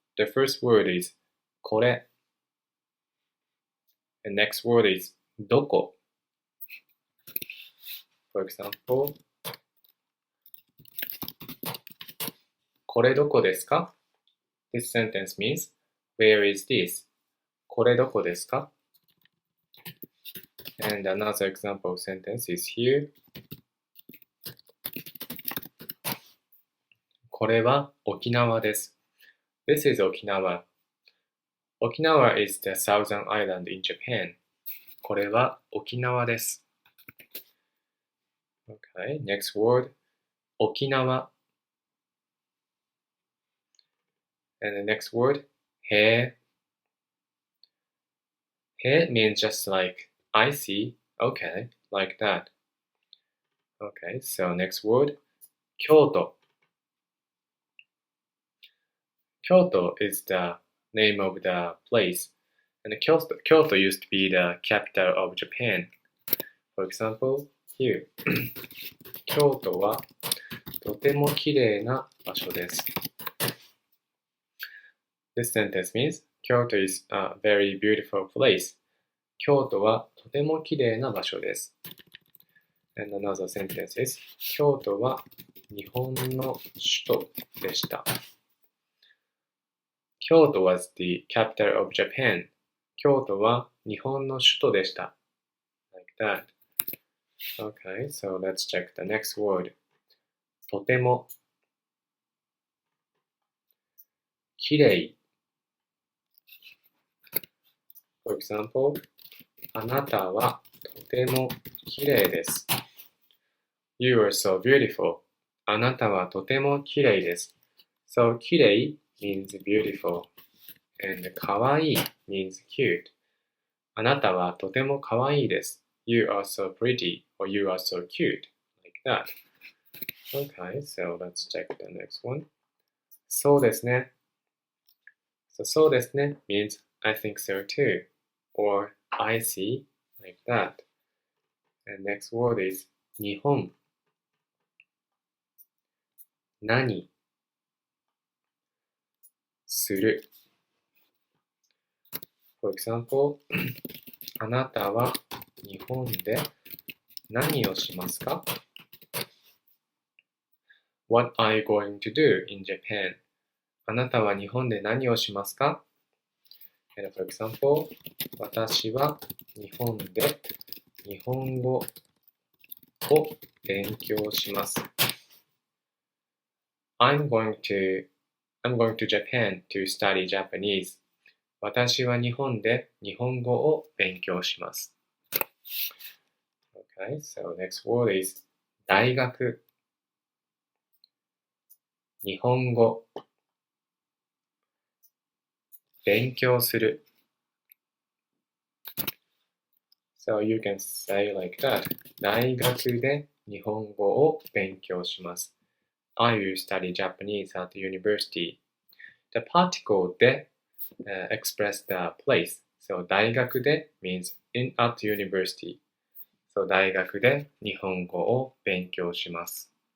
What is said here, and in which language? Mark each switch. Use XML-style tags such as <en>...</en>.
<en>The first word is これ. The next word is どこ. For example,</en> <ja>これどこですか?</ja> <en>This sentence means, where is this?</en> <ja>これどこですか?</ja> <en>And another example sentence is here.</en> <ja>これは沖縄です。</ja> <en>This is Okinawa. Okinawa is the southern island in Japan.</en> <ja>これは沖縄です。</ja> <en>Okay, next word. 沖縄. And the next word. へえ. へ means just like, I see. Okay, like that. Okay, so next word. 京都. Kyoto is the name of the place, and Kyoto used to be the capital of Japan. For example, here,</en> <ja>京都はとてもきれいな場所です。</ja> <en>This sentence means Kyoto is a very beautiful place.</en> <ja>京都はとてもきれいな場所です。</ja> <en>And another sentence is</en> <ja>京都は日本の首都でした。</ja> <en>Kyoto was the capital of Japan.</en> <ja>京都は日本の首都でした。</ja> <en>Like that. Okay, so let's check the next word. とても。</en> <ja>きれい。</ja> <en>For example,</en> <ja>あなたはとてもきれいです。</ja> <en>You are so beautiful.</en> <ja>あなたはとてもきれいです。</ja> <en>So, きれいmeans beautiful, and かわいい means cute.</en> <ja>あなたはとてもかわいいです。</ja> <en>You are so pretty, or you are so cute, like that. Okay, so let's check the next one.</en> <ja>そうですね.</ja> <en>So,</en> <ja>そうですね</ja> <en>means I think so too, or I see, like that. And next word is 日本.</en> <ja>何する.</ja> <en>For example,</en> <ja>あなたは日本で何をしますか?</ja> <en>What are you going to do in Japan?</en> <ja>あなたは日本で何をしますか?</ja> <en>And for example,</en> <ja>私は日本で日本語を勉強します。</ja> <en>I'm going to Japan to study Japanese.</en> <ja>私は日本で日本語を勉強します。</ja> <en>Okay, so next word is 大学。</en> <ja>日本語。勉強する。</ja> <en>So you can say like that.</en> <ja>大学で日本語を勉強します。</ja> <en>I will study Japanese at university. The particle で、express the place. So</en> <ja>大学で</ja> <en>means in at university.</en> <ja>So 大学で日本語を勉強します。</ja>